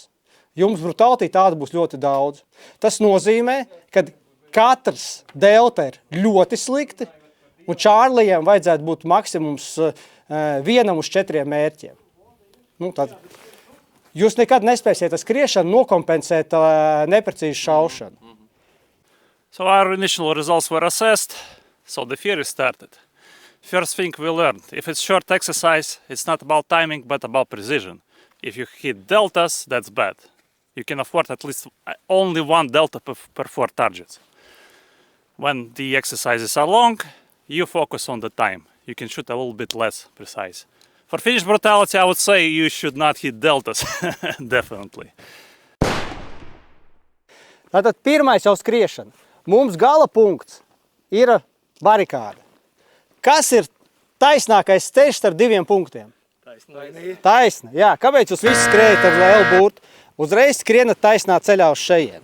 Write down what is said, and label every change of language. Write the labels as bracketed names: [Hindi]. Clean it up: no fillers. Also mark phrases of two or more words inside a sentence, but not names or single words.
[Latvian] Jums brutālitī tāda būs ļoti daudz. Tas nozīmē, ka katrs delta ir ļoti slikti, un Čārlijiem vajadzētu būt maksimums 1 uz 4 mērķiem. Tad jūs nekad nespēsiet ar skriešanu nokompensēt neprecīzu šaušanu. [English] So our initial results were assessed, so the theory started. First thing we learned, if it's short exercise, it's not about timing, but about precision. If you hit deltas, that's bad. You can afford at least only 1 delta per 4 targets. When the exercises are long, you focus on the time. You can shoot a little bit less precise. For Finnish brutality, I would say you should not hit deltas, definitely. [Latvian] Tātad pirmais jau skriešana. Mums gala punkts ir barikāda. Kas ir taisnākais steidžs starp 2 punktiem? Taisna, jā. Kāpēc jūs visi skrējat ar lielu burtu? Uzreiz skrienat taisnā ceļā uz šejien.